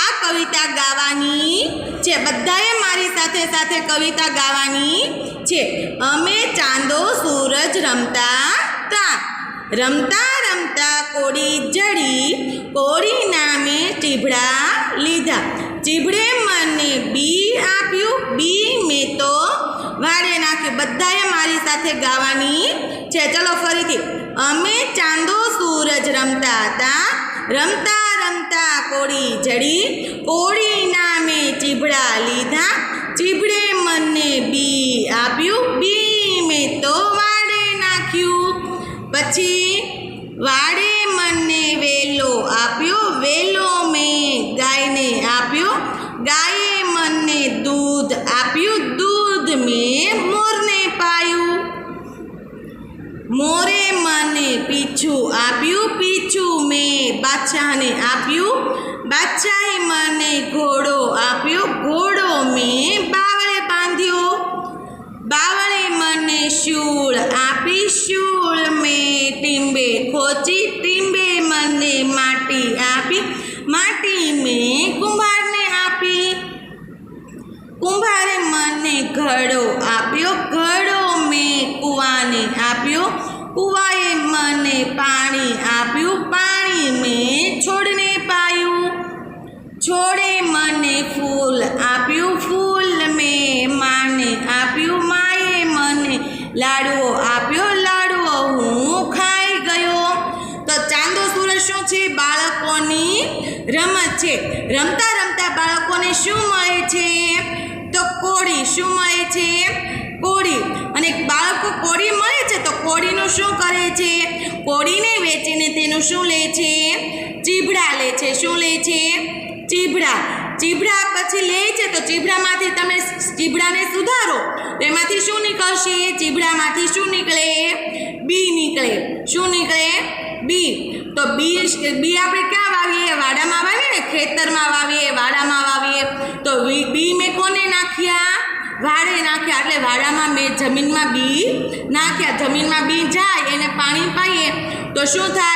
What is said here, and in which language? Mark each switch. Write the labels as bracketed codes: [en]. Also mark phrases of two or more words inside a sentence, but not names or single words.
[gu] કવિતા ગાવાની છે। બધાએ મારી સાથે સાથે કવિતા ગાવાની છે। અમે ચાંદો સૂરજ રમતા તા, રમતા રમતા કોડી જડી, કોડી નામે ચીભડા લીધા, ચીભડે મને બી આપ્યું, બી મેં તો વાડે નાખે। બધાએ મારી સાથે ગાવાની છે। ચલો ફરીથી। અમે ચાંદો સૂરજ રમતા થા, રમતા રમતા કોડી જડી, કોડી નામે ચીભડા લીધા, ચીભડે મને બી આપ્યું, બી મેં તો વાડે નાખ્યું। પછી વાડે મને વેલો આપ્યો, વેલો મેં ગાય ને આપ્યો, ગાયે મને દૂધ આપ્યું, દૂધ મેં મોર ને પાયું, મોરે મને પીછું આપ્યું, પીછું મેં બાદશાહ ને આપ્યું, બાદશાહે મને ઘોડો આપ્યો, ઘોડો મેં બાવળે બાંધ્યો, બાવળે મને શૂળ આપી, શૂળ મેં ટીંબે ખોંચી, ટીંબે મને માટી આપી, માટી મેં કુંભાર ને આપી, કુંભારે મને ઘડો આપ્યો, ઘડો મેં કૂવા ને આપ્યો, કૂવાએ મને પાણી આપ્યું, પાણી મેં છોડને પાયું, છોડે મને ફૂલ આપ્યું, ફૂલ મેં માને આપ્યું, માએ મને લાડવો આપ્યો, લાડવો હું ખાઈ ગયો। તો ચાંદો સૂરજ શું છે? બાળકોની રમત છે। રમતા રમતા બાળકોને શું મળે છે? તો કોડી। શું મળે છે? કોડી। અને બાળકો કોડી મળે છે તો કોડીનું શું કરે છે? કોડીને વેચીને તેનું શું લે છે? ચીભડા લે છે। શું લે છે? ચીભડા। ચીભડા પછી લે છે તો ચીભડામાંથી તમે ચીભડાને સુધારો તો એમાંથી શું નીકળશે? ચીભડામાંથી શું નીકળે? બી નીકળે। શું નીકળે? બી। તો બી આપણે ક્યાં વાવીએ? વાડામાં વાવીએ ને, ખેતરમાં વાવીએ, વાડામાં વાવીએ। તો બી મેં કોને નાખ્યા? વાડે નાખ્યા। એટલે વાડામાં મેં જમીનમાં બી નાખ્યા। જમીનમાં બી જાય એને પાણી પાઈએ તો શું થાય?